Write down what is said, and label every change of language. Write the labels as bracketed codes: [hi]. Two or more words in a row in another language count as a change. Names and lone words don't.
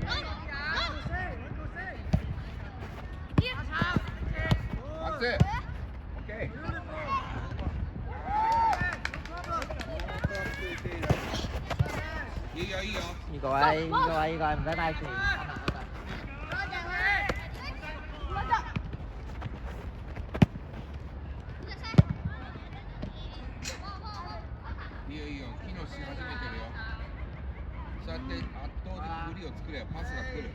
[ja] パス。オッケー。いいよいいよ。 [yue] 呢個位，呢個位，呢個位唔使帶球。 [ja] いいよいいよ。機能し始めてるよ。そうやって圧倒的フリーを作れよ。パスが来る。